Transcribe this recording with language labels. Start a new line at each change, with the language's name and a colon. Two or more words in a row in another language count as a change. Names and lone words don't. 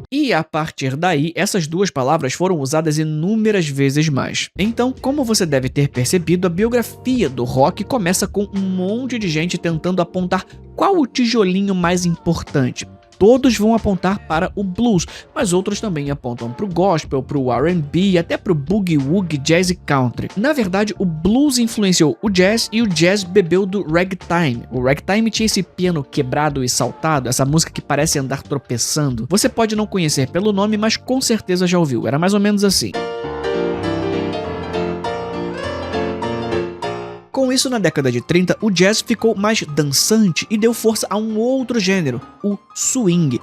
Portuguese: E a partir daí, essas duas palavras foram usadas inúmeras vezes mais. Então, como você deve ter percebido, a biografia do rock começa com um monte de gente tentando apontar qual o tijolinho mais importante. Todos vão apontar para o blues, mas outros também apontam para o gospel, para o R&B, até para o boogie-woogie, jazz e country. Na verdade, o blues influenciou o jazz e o jazz bebeu do ragtime. O ragtime tinha esse piano quebrado e saltado, essa música que parece andar tropeçando. Você pode não conhecer pelo nome, mas com certeza já ouviu. Era mais ou menos assim. Com isso, na década de 30, o jazz ficou mais dançante e deu força a um outro gênero, o swing.